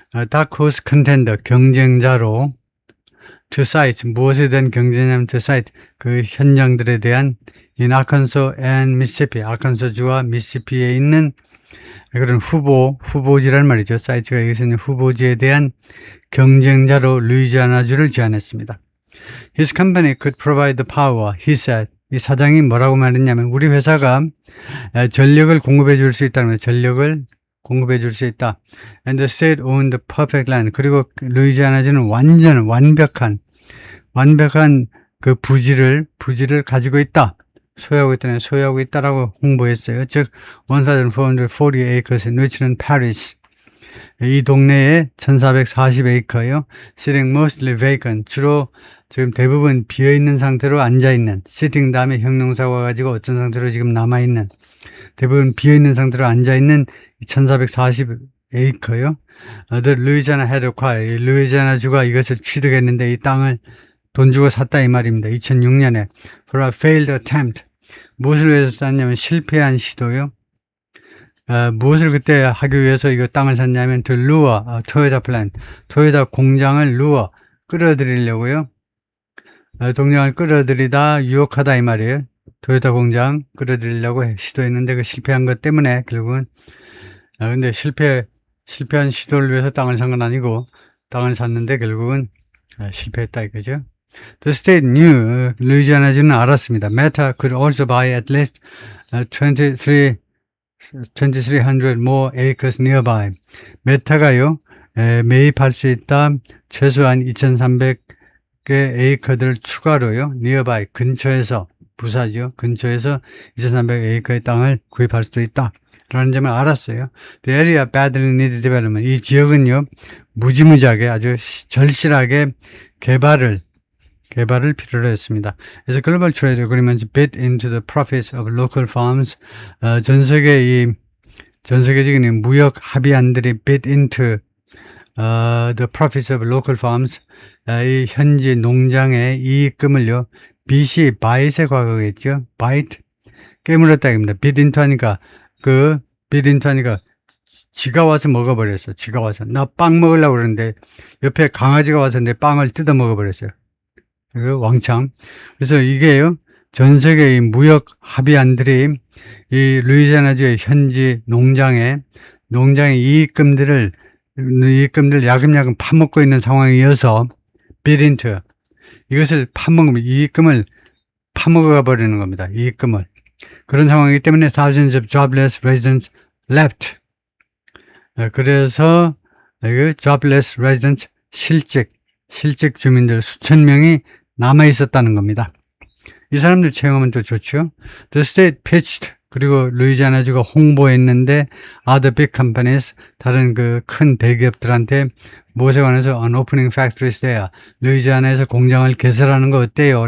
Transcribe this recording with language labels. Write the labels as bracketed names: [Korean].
[Korean] 다크호스 컨텐더, 경쟁자로 to site, 무엇에 대한 경쟁이냐면 to site, 그 현장들에 대한 [English] in Arkansas and Mississippi, [Korean] 아칸소주와 미시시피에 있는 그런 후보지란 말이죠. 사이트가 여기서 있는 후보지에 대한 경쟁자로 루이지아나주를 제안했습니다. [English] His company could provide the power, he said. [Korean] 이 사장이 뭐라고 말했냐면 우리 회사가 전력을 공급해 줄 수 있다는 거예요. [English] And the state owned the perfect land. [Korean] 그리고 루이지아나주는 완벽한 그 부지를 가지고 있다. 소유하고 있다라고 홍보했어요. [English] 즉 1,440 acres in Richmond Parish. [Korean] 이 동네에 1,440에이커예요. [English] Sitting mostly vacant. [Korean] 주로 지금 대부분 비어있는 상태로 앉아있는. sitting 다음에 형용사가 가지고 어떤 상태로 지금 남아있는. 대부분 비어있는 상태로 앉아있는 1,440에이커요. [English] The Louisiana had acquired. [Korean] 루이지애나 주가 이것을 취득했는데 이 땅을 돈 주고 샀다 이 말입니다. 2006년에 [English] for a failed attempt. [Korean] 무엇을 위해서 샀냐면 실패한 시도요. 무엇을 그때 하기 위해서 이거 땅을 샀냐면 to lure 토요타 플랜, 토요타 공장을 lure 끌어들이려고요. 동장을 끌어들이다 유혹하다 이 말이에요. 토요타 공장 끌어들이려고 시도했는데 그 실패한 것 때문에 결국은 근데 실패한 시도를 위해서 땅을 산 건 아니고 땅을 샀는데 결국은 실패했다 이거죠. [English] The state knew, [Korean] 루이지애나주는 알았습니다. [English] Meta could also buy at least 2,300 more acres nearby. [Korean] 메타가요, 매입할 수 있다. 최소한 2,300개 에이커들 추가로요. nearby, 근처에서, 부사죠. 근처에서 2,300 에이커의 땅을 구입할 수도 있다. 라는 점을 알았어요. [English] The area badly needed development. [Korean] 이 지역은요, 무지무지하게 아주 절실하게 개발을 필요로 했습니다. 그래서 글로벌 트레이드 어그리먼트 [English] bid into the profits of local farms. [Korean] 전 세계적인 무역 합의안들이 [English] bid into the profits of local farms. [Korean] 이 현지 농장의 이익금을요. 빚이 bite의 과거겠죠. bite 깨물었다 입니다. bid into 하니까 지가 와서 먹어버렸어. 지가 와서 나 빵 먹으려고 그러는데 옆에 강아지가 와서 내 빵을 뜯어 먹어버렸어요. 왕창. 그래서 이게요, 전 세계의 무역 합의안들이 이 루이지애나주의 현지 농장의 이익금들 야금야금 파먹고 있는 상황이어서 bid into 이것을 이익금을 파먹어 버리는 겁니다. 이익금을. 그런 상황이기 때문에 [English] thousands of jobless residents left. [Korean] 그래서 jobless residents 실직 주민들 수천 명이 남아 있었다는 겁니다. 이 사람들 채용하면 또 좋죠. [English] The state pitched [Korean] 그리고 루이지애나주가 홍보했는데 [English] other big companies [Korean] 다른 그 큰 대기업들한테 무엇에 관해서 [English] on opening factories there [Korean] 루이지애나에서 공장을 개설하는 거 어때요?